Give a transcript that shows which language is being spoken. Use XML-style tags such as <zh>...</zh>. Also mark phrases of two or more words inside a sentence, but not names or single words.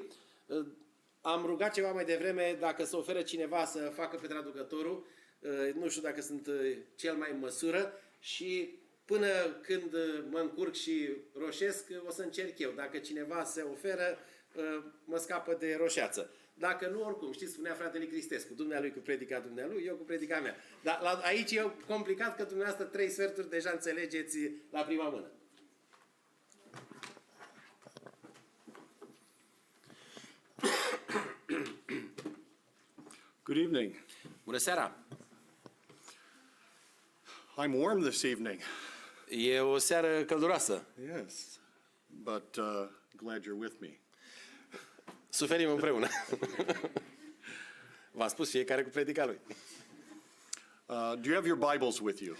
<ro>Am rugat ceva mai devreme dacă se oferă cineva să facă pe traducătorul, nu știu dacă sunt cel mai în măsură, și până când mă încurc și roșesc, o să încerc eu. Dacă cineva se oferă, mă scapă de roșeață. Dacă nu, oricum, știți, spunea fratele Cristescu, dumnealui cu predica dumnealui, eu cu predica mea. Dar aici e complicat că dumneavoastră 3 sferturi deja înțelegeți la prima mână.</ro> <en>Good evening.</en> <ro>Bună seara!</ro> <en>I'm warm this evening.</en> <ro>E o seară călduroasă.</ro> <en>Yes, but glad you're with me.</en> <ro>Suferim împreună. V-am spus, fiecare cu predica lui.</ro> <en>Do you have your Bibles with you?</en>